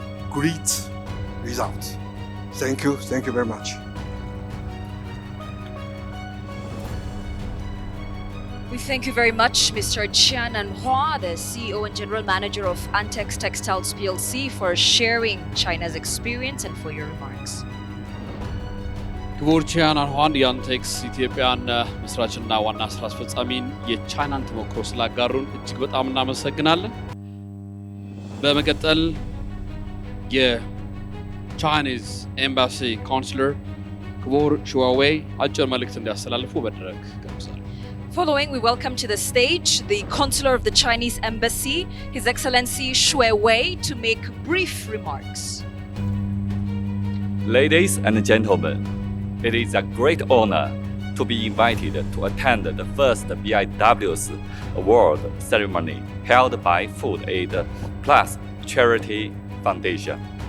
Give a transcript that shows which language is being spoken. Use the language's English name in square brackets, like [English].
[English] Great results. Thank you very much. We thank you very much, Mr. Qian Anhua, the CEO and General Manager of Antex Textiles PLC, for sharing China's experience and for your remarks. [Amharic] ክቡር ቺያን አንኋን የአንቴክስ ኢትዮጵያን መስራችና ዋና ስራ አስፈጻሚን የቻይናን ተሞክሮ ስላጋሩን እጅግ በጣም እናመሰግናለን። በመቀጠል የቻይኒዝ ኤምባሲ ካውንስለር ክቡር ሹዋዌይ አጭር መልእክት እንዲያስተላልፉ በድረግ ጋብዛለሁ። [English] Following, we welcome to the stage the Consular of the Chinese Embassy, His Excellency Xu Wei, to make brief remarks. Ladies and gentlemen, it is a great honor to be invited to attend the first BIW's award ceremony held by Food Aid Plus Charity Foundation.